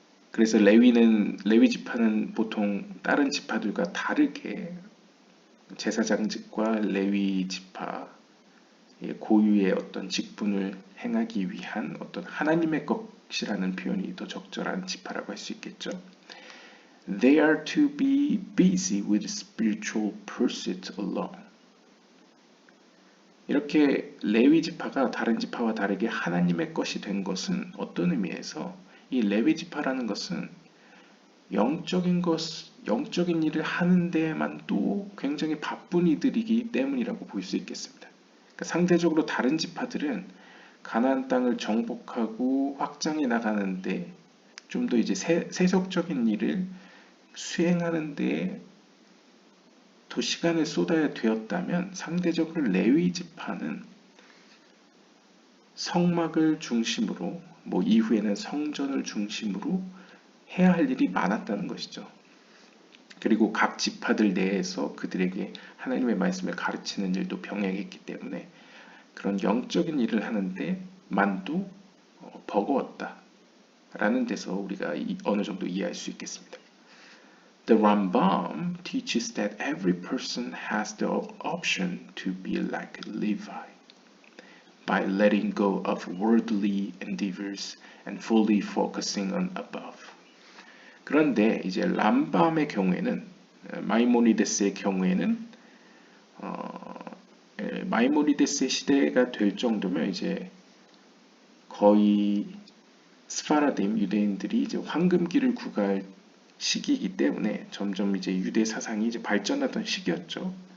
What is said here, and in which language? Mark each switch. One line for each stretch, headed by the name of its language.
Korean: 그래서 레위 지파는 보통 다른 지파들과 다르게 제사장직과 레위 지파 고유의 어떤 직분을 행하기 위한 어떤 하나님의 것이라는 표현이 더 적절한 지파라고 할 수 있겠죠.
English: They are to be busy with spiritual pursuit alone.
Korean: 이렇게 레위 지파가 다른 지파와 다르게 하나님의 것이 된 것은 어떤 의미에서 이 레위 지파라는 것은 영적인 일을 하는 데에만 또 굉장히 바쁜 이들이기 때문이라고 볼 수 있겠습니다. 그러니까 상대적으로 다른 지파들은 가나안 땅을 정복하고 확장해 나가는데 좀 더 이제 세속적인 일을 수행하는 데에 더 시간을 쏟아야 되었다면 상대적으로 레위 지파는 성막을 중심으로 뭐 이후에는 성전을 중심으로 해야 할 일이 많았다는 것이죠. 그리고 각 지파들 내에서 그들에게 하나님의 말씀을 가르치는 일도 병행했기 때문에 그런 영적인 일을 하는데 만도 버거웠다 라는 데서 우리가 어느 정도 이해할 수 있겠습니다.
English: The Rambam teaches that every person has the option to be like Levi by letting go of worldly endeavors and fully focusing on above.
Korean: 그런데 이제 람밤의 경우에는 마이모니데스의 경우에는 마이모니데스의 시대가 될 정도면 이제 거의 스파라딤 유대인들이 이제 황금기를 구가할 시기이기 때문에 점점 이제 유대 사상이 이제 발전하던 시기였죠.